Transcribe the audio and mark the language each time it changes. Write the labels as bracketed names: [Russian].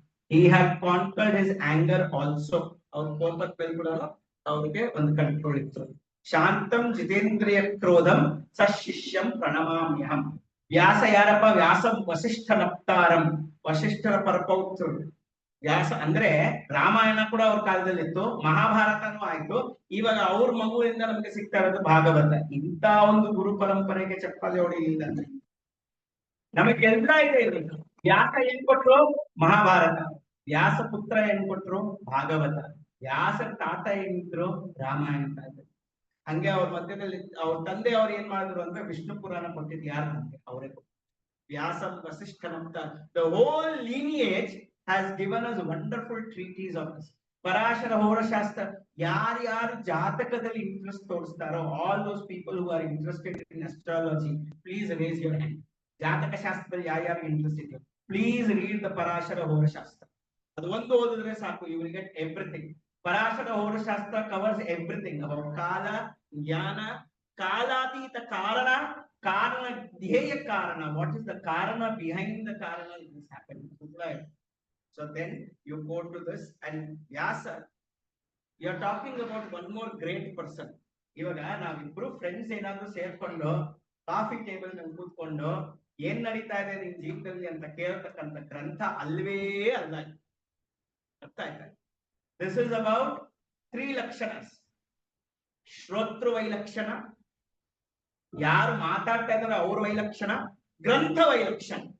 [English] He had conquered his anger also. [Kannada] ಅವ್ರ ಕೋಪದ ಮೇಲೆ ಕೂಡ ಅವ್ರಿಗೆ ಒಂದು ಕಂಟ್ರೋಲ್ ಇತ್ತು. [Sanskrit] ಶಾಂತಂ ಜಿತೇಂದ್ರಿಯ ಕ್ರೋಧಂ ಸಶಿಷ್ಯಂ ಪ್ರಣಮಾಮ್ಯಹಂ. [Kannada] ವ್ಯಾಸ ಯಾರಪ್ಪ? ವ್ಯಾಸಂ ವಸಿಷ್ಠ ನಪ್ತಾರಂ, ವಸಿಷ್ಠರ ಪರಪೌತ್ರರು. ವ್ಯಾಸ ಅಂದ್ರೆ ರಾಮಾಯಣ ಕೂಡ ಅವ್ರ ಕಾಲದಲ್ಲಿ ಇತ್ತು, ಮಹಾಭಾರತನೂ ಆಯ್ತು, ಇವಾಗ ಅವ್ರ ಮಗುವಿಂದ ನಮ್ಗೆ ಸಿಗ್ತಾ ಇರೋದು ಭಾಗವತ. ಇಂತ ಒಂದು ಗುರು ಪರಂಪರೆಗೆ ಚಪ್ಪಾಳೆ ಹೊಡೆಯಲಿಲ್ಲ ಅಂದ್ರೆ ನಮಗೆಲ್ಲ ಇದೆ ಇರೋದು. ವ್ಯಾಸ ಏನ್ ಕೊಟ್ರು? ಮಹಾಭಾರತ. ವ್ಯಾಸ ಪುತ್ರ ಏನ್ ಕೊಟ್ರು? ಭಾಗವತ. ವ್ಯಾಸ ತಾತ ಏನಿದ್ರು? ರಾಮಾಯಣ ತಾತ. ಹಂಗೆ ಅವ್ರ ಮಧ್ಯದಲ್ಲಿ ಅವ್ರ ತಂದೆ ಅವ್ರು ಏನ್ ಮಾಡಿದ್ರು ಅಂದ್ರೆ ವಿಷ್ಣು ಪುರಾಣ ಕೊಟ್ಟಿದ್ದು ಯಾರು? ನಮ್ಗೆ ಅವರೇ ಕೊಟ್ಟರು. [English] ವ್ಯಾಸಂ ವಸಿಷ್ಠನಂತ the whole lineage has given us wonderful treatise of this. [Kannada] Parashara ಹೋರಶಾಸ್ತ್ರ. ಯಾರ್ಯಾರು ಜಾತಕದಲ್ಲಿ interest ತೋರಿಸ್ತಾರೋ, [English] all those people who are interested in astrology, please raise your hand. [Kannada] ಜಾತಕ ಶಾಸ್ತ್ರದಲ್ಲಿ ಯಾರ್ಯಾರು ಇಂಟ್ರೆಸ್ಟ್ ಇದೆಯೋ [English] Please read the Parashara Horashastra. [Kannada] ಅದು ಒಂದು ಓದಿದ್ರೆ ಸಾಕು, [English] You will get everything. Parashara Horashastra covers everything about ಕಾಲ, ಜ್ಞಾನ, ಕಾಲಾತೀತ ಕಾರಣ, ಕಾರಣ ಧ್ಯೇಯ ಕಾರಣ. ವಾಟ್ ಇಸ್ ದ ಕಾರಣ ಬಿಹೈಂಡ್ ದ ಕಾರಣ this happened? So then you go to this and Vyasa, you are talking about one more great person. [Kannada] ಇವಾಗ ನಾವಿಬ್ರು ಫ್ರೆಂಡ್ಸ್ ಏನಾದ್ರು ಸೇರ್ಕೊಂಡು ಕಾಫಿ ಟೇಬಲ್ ನಲ್ಲಿ ಕೂತ್ಕೊಂಡು ಏನ್ ನಡೀತಾ ಇದೆ ನಿನ್ ಜೀವನದಲ್ಲಿ ಅಂತ ಕೇಳ್ತಕ್ಕಂಥ ಗ್ರಂಥ ಅಲ್ವೇ ಅಲ್ಲ. ಅರ್ಥ ಆಯ್ತಾ? [English] This is about 3 ಲಕ್ಷಣಸ್. [Kannada] ಶ್ರೋತೃ ವೈಲಕ್ಷಣ, ಯಾರು ಮಾತಾಡ್ತಾ ಇದಾರೆ ಅವ್ರ ವೈಲಕ್ಷಣ, ಗ್ರಂಥ ವೈಲಕ್ಷಣ.